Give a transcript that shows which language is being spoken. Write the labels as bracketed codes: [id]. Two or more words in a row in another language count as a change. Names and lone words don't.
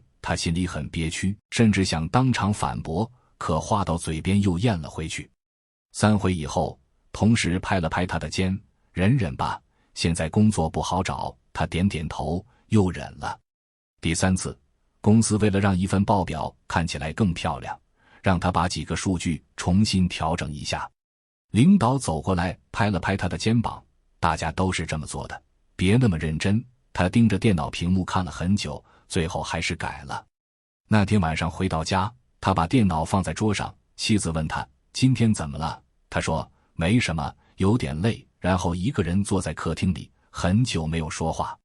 [zh] 他心裡很憋屈，甚至想當場反駁，可話到嘴邊又咽了回去。3回以後，同事拍了拍他的肩，忍忍吧，現在工作不好找。他點點頭，又忍了。第3次，公司為了讓一份報表看起來更漂亮，讓他把幾個數據重新調整一下。領導走過來拍了拍他的肩膀，大家都是這麼做的，別那麼認真。他盯着電腦屏幕看了很久，最後還是改了。那天晚上回到家，他把電腦放在桌上，妻子問他今天怎麼了，他說沒什麼，有點累，然後一個人坐在客廳裡，很久沒有說話。